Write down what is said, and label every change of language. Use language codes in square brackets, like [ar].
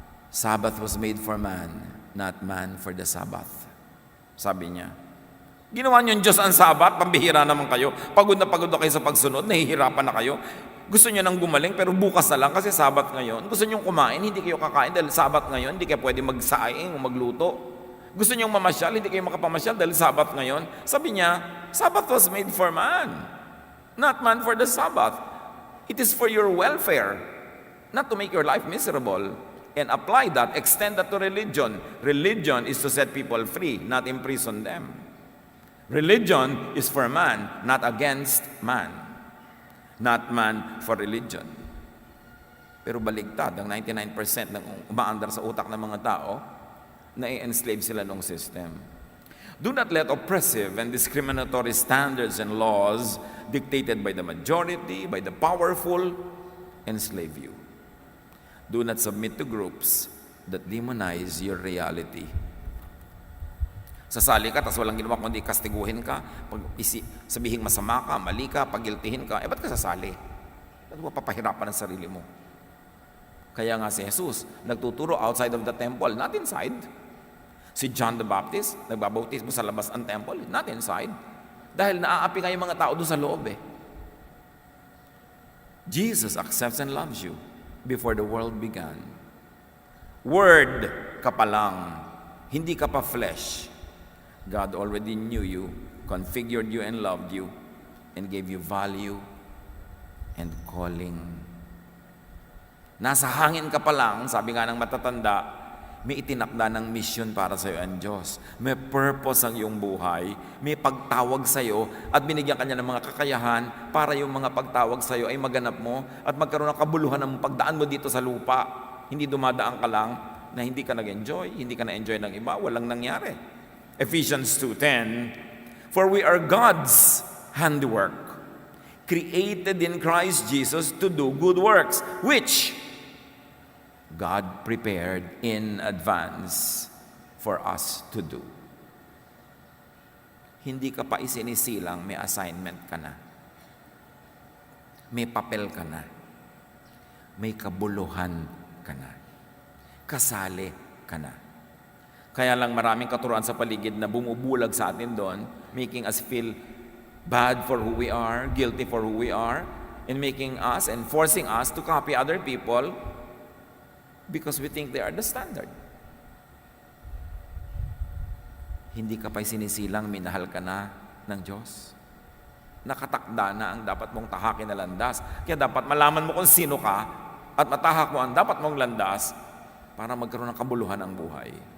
[en] Sabbath was made for man, not man for the Sabbath. [tl] Sabi niya. Ginawa niyo yung Diyos ang Sabbath, pambihira naman kayo. Pagod na kayo sa pagsunod, nahihirapan na kayo. Gusto niyo nang gumaling, pero bukas na lang kasi Sabbath ngayon. Gusto niyo kumain, hindi kayo kakain dahil Sabbath ngayon, hindi kayo pwede magsaing o magluto. Gusto niyong mamasyal, hindi kayo makapamasyal dahil Sabbath ngayon. Sabi niya, [en] Sabbath was made for man, not man for the Sabbath. It is for your welfare, not to make your life miserable. And apply that, extend that to religion. Religion is to set people free, not imprison them. Religion is for man, not against man. Not man for religion. [tl] Pero baligtad, ang 99% ng umaandar sa utak ng mga tao, na-enslave sila ng system. [en] Do not let oppressive and discriminatory standards and laws dictated by the majority, by the powerful, enslave you. Do not submit to groups that demonize your reality. [tl] Sasali ka, tapos walang ginawa kundi kastiguhin ka, sabihin masama ka, mali ka, pagiltihin ka, ba't ka sasali? Ba't mo papahirapan ang sarili mo? Kaya nga si Jesus, nagtuturo [en] outside of the temple, not inside. [tl] Si John the Baptist, nagbabautismo sa labas ng temple, [en] not inside. [tl] Dahil naaapi nga yung mga tao doon sa loob [en] Jesus accepts and loves you before the world began. [tl] Word ka pa lang, hindi ka pa flesh. [en] God already knew you, configured you and loved you, and gave you value and calling. [tl] Nasa hangin ka pa lang, sabi nga ng matatanda, may itinakda ng mission para sa iyo ang Diyos. May purpose ang iyong buhay. May pagtawag sa iyo at binigyan ka niya ng mga kakayahan para yung mga pagtawag sa iyo ay maganap mo at magkaroon ng kabuluhan ng pagdaan mo dito sa lupa. Hindi dumadaan ka lang na hindi ka nag-enjoy, hindi ka na-enjoy ng iba, walang nangyari. [en] Ephesians 2:10, for we are God's handiwork, created in Christ Jesus to do good works, which God prepared in advance for us to do. [tl] Hindi ka pa isinisilang, may assignment ka na. May papel ka na. May kabuluhan ka na. Kasali ka na. Kaya lang maraming katuruan sa paligid na bumubulag sa atin doon, [en] making us feel bad for who we are, guilty for who we are, and making us and forcing us to copy other people because we think they are the standard. [tl] Hindi ka pa'y sinisilang, minahal ka na ng Diyos. Nakatakda na ang dapat mong tahakin na landas. Kaya dapat malaman mo kung sino ka at matahak mo ang dapat mong landas para magkaroon ng kabuluhan ang buhay.